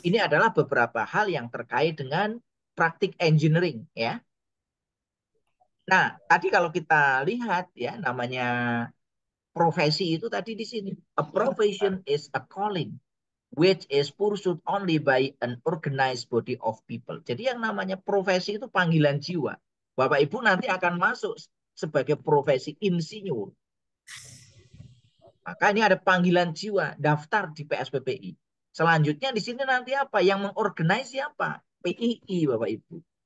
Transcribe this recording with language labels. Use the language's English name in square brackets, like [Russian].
[Indonesian] Ini adalah beberapa hal yang terkait dengan praktik engineering, ya. Nah, tadi kalau kita lihat ya namanya profesi itu tadi di sini, [English] a profession is a calling which is pursued only by an organized body of people. [Indonesian] Jadi yang namanya profesi itu panggilan jiwa. Bapak Ibu nanti akan masuk sebagai profesi insinyur. Maka ini ada panggilan jiwa, daftar di PSPPI. Selanjutnya di sini nanti apa? Yang mengorganize siapa? PII, Bapak Ibu.